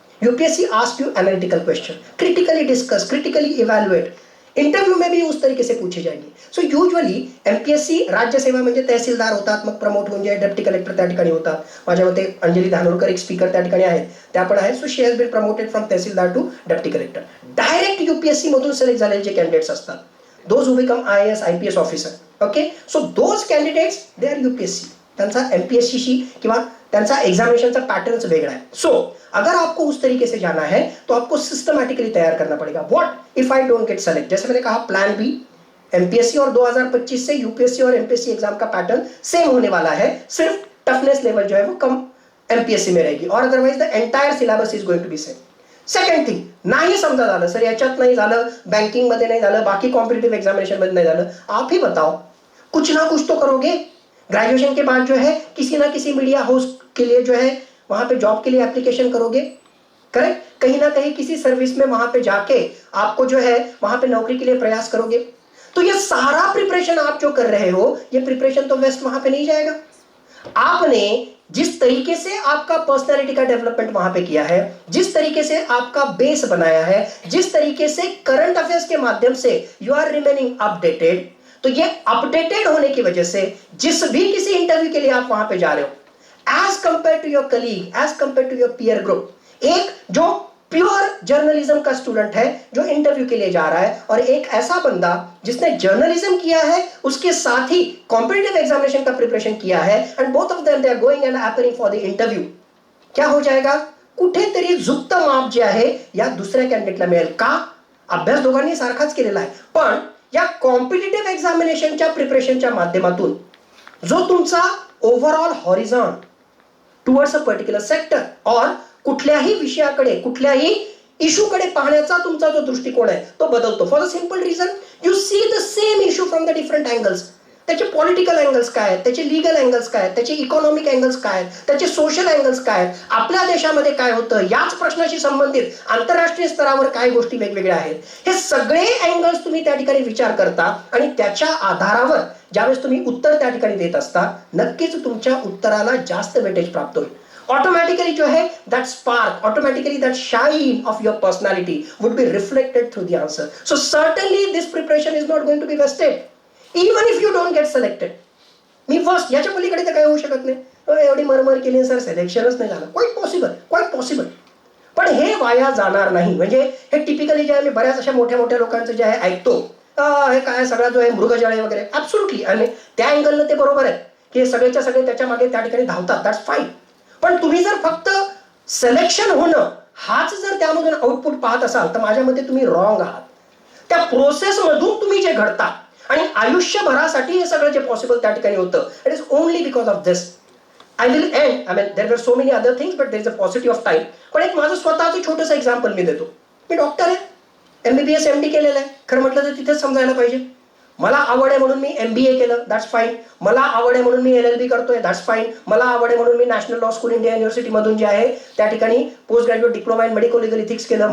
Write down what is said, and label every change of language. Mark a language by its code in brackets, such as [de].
[en] UPSC ask you analytical question, critically discuss, critically evaluate, [hi] interview में भी उस तरीके से पूछे जाएंगे। [mr] सो यूजुअली एमपीएससी राज्यसेवा म्हणजे तहसीलदार होतात, मग प्रमोट होऊन जे डेप्टी कलेक्टर त्या ठिकाणी होतात। माझ्या मते अंजली धानोरकर एक स्पीकर त्या ठिकाणी आहेत, त्या पण आहेत। [en] So she has been promoted from tahsildar to deputy collector. [mr] Direct UPSC मधून सिलेक्ट झालेले जे कॅन्डिडेट्स असतात, [en] those who become IAS IPS officer, [mr] okay, [en] so those candidates they are UPSC, [mr] त्यांचा एमपीएससी किंवा त्यांचा एग्जामिनेशनचा पैटर्न वेगळा है। [hi] सो अगर आपको उस तरीके से जाना है तो आपको सिस्टमैटिकली तैयार करना पड़ेगा। [en] what if I don't get select, [hi] जैसे मैंने कहा प्लान बी, एमपीएससी और 2025 से यूपीएससी और एमपीएससी एग्जाम का पैटर्न सेम होने वाला है, सिर्फ टफनेस लेवल जो है वो कम एमपीएससी में रहेगी, और [en] Otherwise the entire syllabus is going to be same. [mr] Second thing, नाही समजा झालं सर, याच्यात नाही झालं, बँकिंग मध्ये नाही झालं, बाकी कॉम्पिटिटिव एग्जामिनेशन मध्ये नहीं झालं, [hi] आप ही बताओ, कुछ ना कुछ तो करोगे। ग्रेजुएशन के बाद जो है किसी ना किसी मीडिया हाउस के लिए जो है वहां पे जॉब के लिए एप्लीकेशन करोगे, करेक्ट, कहीं ना कहीं किसी सर्विस में वहां पे जाके आपको जो है वहां पे नौकरी के लिए प्रयास करोगे। तो ये सारा प्रिपरेशन आप जो कर रहे हो, ये प्रिपरेशन तो वेस्ट वहां पे नहीं जाएगा। आपने जिस तरीके से आपका पर्सनैलिटी का डेवलपमेंट वहां पे किया है, जिस तरीके से आपका बेस बनाया है, जिस तरीके से करंट अफेयर्स के माध्यम से [en] you are remaining updated, [hi] तो ये अपडेटेड होने की वजह से जिस भी किसी इंटरव्यू के लिए आप वहां पे जा रहे हो, [en] as compare to your colleague, as compare to your peer group, [hi] एक जो प्योर जर्नलिज्म का स्टूडेंट है जो इंटरव्यू के लिए जा रहा है, और एक ऐसा बंदा जिसने जर्नलिज्म किया है उसके साथ ही कॉम्पिटिटिव एग्जामिनेशन का प्रिपरेशन किया है, [en] and both of them they are going and appearing for the interview, [hi] क्या हो जाएगा, [mr] कुठेतरी झुकतं माप जे आहे या दुसऱ्या कॅन्डिडेटला मिळेल। का? अभ्यास दोघांनी सारखाच केलेला आहे, पण या कॉम्पिटिटिव्ह एक्झामिनेशनच्या प्रिपरेशनच्या माध्यमातून जो तुमचा overall horizon [en] towards a particular sector [mr] और कुठल्याही विषयाकडे, कुठल्याही इशूकडे पाहण्याचा तुमचा जो दृष्टिकोन आहे तो बदलतो। [en] For the simple reason, you see the same issue from the different angles. [mr] त्याचे पॉलिटिकल अँगल्स काय आहेत, त्याचे लीगल अँगल्स काय आहेत, त्याचे इकॉनॉमिक अँगल्स काय आहेत, त्याचे सोशल अँगल्स काय आहेत, आपल्या देशामध्ये काय होतं, याच प्रश्नाशी संबंधित आंतरराष्ट्रीय स्तरावर काय गोष्टी वेगवेगळ्या आहेत, हे सगळे अँगल्स तुम्ही त्या ठिकाणी विचार करता, आणि त्याच्या आधारावर ज्यावेळेस तुम्ही उत्तर त्या ठिकाणी देत असता, नक्कीच तुमच्या उत्तराला जास्त वेटेज प्राप्त होईल। [hi] ऑटोमॅटिकली जो है [en] that spark, automatically that shine of your personality would be reflected through the answer. So certainly this preparation is not going to be wasted, even if you don't get selected. [mr] मी first याच्या पलीकडे तर काय होऊ शकत नाही, एवढी मरमर केली sir सिलेक्शनच नाही झालं, क्वाईट पॉसिबल, पण हे वाया जाणार नाही। म्हणजे हे टिपिकली जे आहे, मी बऱ्याच अशा मोठ्या मोठ्या लोकांचं जे आहे ऐकतो, हे काय सगळा जो आहे मृगजळे वगैरे, ऍब्सोल्युटली, आणि त्या अँगलनं ते बरोबर आहे की हे सगळेच्या सगळे त्याच्या मागे त्या ठिकाणी धावतात, दॅट्स फाईन। पण तुम्ही जर फक्त सिलेक्शन होणं हाच जर त्यामधून आउटपुट पाहत असाल तर माझ्या मते तुम्ही रॉंग आहात। त्या प्रोसेस मधून तुम्ही जे घडता आणि आयुष्यभरासाठी हे सगळं जे पॉसिबल त्या ठिकाणी होतं, [en] It is only because of this. I will end, I mean there were so many other things, but there is a positive of time. [mr] पण एक माझं स्वतःचं छोटंसं एक्झाम्पल मी देतो। मी डॉक्टर आहे, एमबीबीएस एमडी केलेलं आहे, खरं म्हटलं तर तिथेच समजायला पाहिजे। मला आवड आहे म्हणून मी एमबीए केलं, दॅट्स फाईन। मला आवड आहे म्हणून मी एलएलबी करतोय, दॅट्स फाईन। मला आवड आहे म्हणून मी national law school India university मधून जे आहे त्या ठिकाणी post graduate diploma in medico legal ethics केलं।